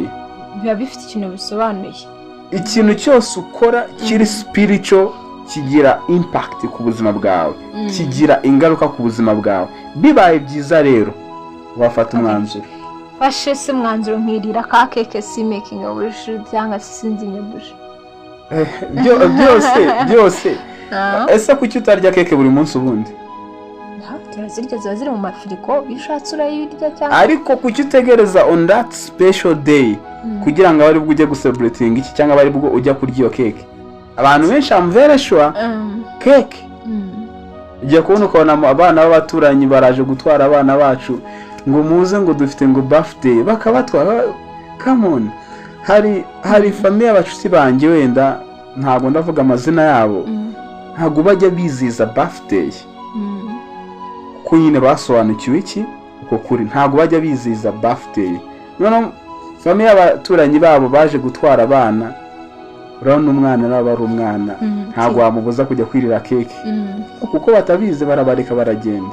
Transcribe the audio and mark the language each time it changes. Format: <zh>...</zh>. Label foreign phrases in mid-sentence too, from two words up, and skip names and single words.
<rw>Biba bifite ikintu bisobanuye. Ikintu cyose ukora kiri spiritual kigira impact ku buzima bwawe, kigira ingaruka ku buzima bwawe. Bibaye byiza rero wafata umwanzuro. Fashe se mwanzuro nkirira ka keke si</rw> <en>making a wish</en> <rw>cyangwa sinzinye buje. Byose. Ese kuki utarya keke buri munsi ubundi? Turazirya ziba ziri mu mafiriko, bishatse urayirya cyangwa. Ariko kuki utegereza</rw> <en>on that special day</en> <rw>kugira ngo abari bwo ujye gucelebrating iki cyangwa abari bwo ujya kurya iyo keke? Abantu benshi</rw> <en>am very sure</en> <rw>keke ujya kubona ukabona abana b'abaturanyi baraje gutwara abana bacu ngo muze ngo dufite ngo birthday, bakabatwara.</rw> <en>Come on,</en> <rw>hari famille y'abacuti banjye, wenda ntabwo ndavuga amazina yabo, ntabwo bajya biziza birthday kuko nyine basobanukiwe iki uko kuri, ntabwo bajya biziza birthday. None famille y'abaturanyi babo baje gutwara abana, urabona umwana naba ari umwana, ntabwo wamubuza kujya kwirira keke kuko batabizi, barabareka baragenda.</rw>